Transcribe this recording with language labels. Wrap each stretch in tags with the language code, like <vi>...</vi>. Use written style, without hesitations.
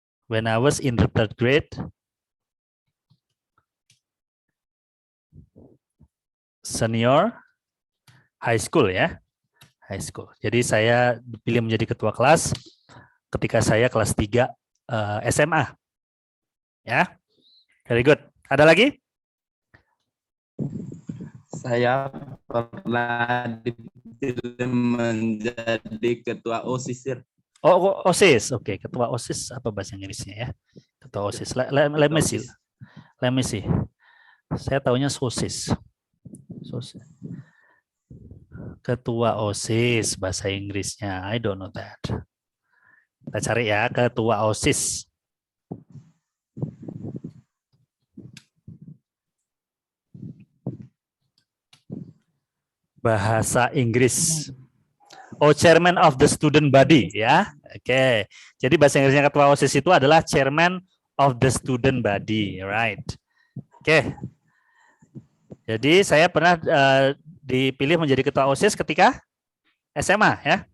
<en>When I was in the third grade, senior high school ya, high school.</en> <id>Jadi saya dipilih menjadi ketua kelas ketika saya kelas 3 SMA. Ya,</id> <en>very good.</en> <id>Ada lagi? Saya pernah dipilih menjadi ketua OSIS.</id> <en>Sir.</en> <id>Oh, OSIS. Oke, ketua OSIS apa bahasa Inggrisnya ya?</id> <en>Ketua OSIS. Let me see. Let me see.</en> <id>Saya taunya sosis. Ketua OSIS bahasa Inggrisnya.</id> <en>I don't know that.</en> <id>Kita cari ya, ketua OSIS. Bahasa Inggris.</id> <en>Oh, chairman of the student body ya.</en> <id>Oke. Jadi bahasa Inggrisnya ketua OSIS itu adalah</id> <en>chairman of the student body, right?</en> <id>Oke. Jadi saya pernah dipilih menjadi ketua OSIS ketika SMA ya.</id>